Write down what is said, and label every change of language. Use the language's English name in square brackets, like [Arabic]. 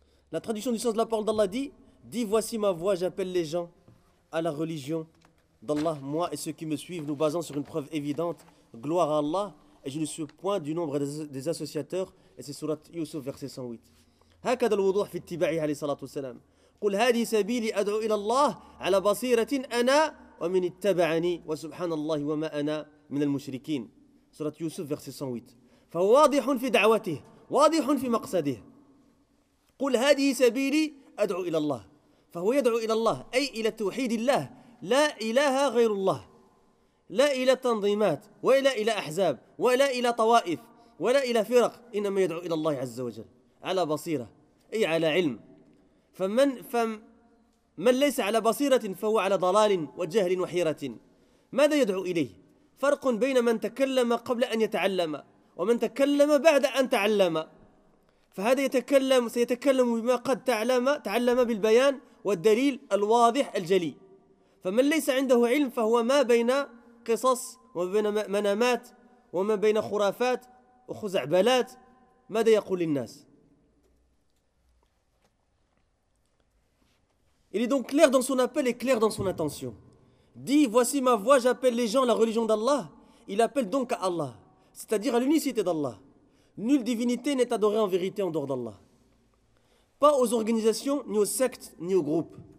[French] La traduction du sens de la parole d'Allah dit « Dis voici ma voix, j'appelle les gens à la religion d'Allah, moi et ceux qui me suivent, nous basant sur une preuve évidente, gloire à Allah, et je ne suis point du nombre des associateurs, et c'est surat Yusuf verset 108. [Arabic] هكذا الوضوح في اتباعه عليه الصلاة والسلام. قل هذه سبيلي أدعو إلى الله على بصيرة أنا ومن اتبعني وسبحان الله وما أنا من المشركين. سورة يوسف [French] verset 108. [Arabic] فهو واضح في دعوته، واضح في مقصده. قل هذه سبيلي أدعو إلى الله. فهو يدعو إلى الله، أي إلى توحيد الله، لا إله غير الله، لا إلى تنظيمات، ولا إلى أحزاب، ولا إلى طوائف، ولا إلى فرق، إنما يدعو إلى الله عز وجل على بصيرة، أي على علم. فمن ليس على بصيرة فهو على ضلال وجهل وحيرة. ماذا يدعو إليه؟ فرق بين من تكلم قبل أن يتعلم ومن تكلم بعد أن تعلم. فهذا يتكلم سيتكلم بما قد تعلم بالبيان والدليل الواضح الجلي. فمن ليس عنده علم فهو ما بين قصص وبين منامات وما بين خرافات وخزعبلات. ماذا يقول للناس؟ [French] Il est donc clair dans son appel et clair dans son intention. Dit, voici ma voix, j'appelle les gens à la religion d'Allah. Il appelle donc à Allah, c'est-à-dire à l'unicité d'Allah. Nulle divinité n'est adorée en vérité en dehors d'Allah. Pas aux organisations, ni aux sectes, ni aux groupes.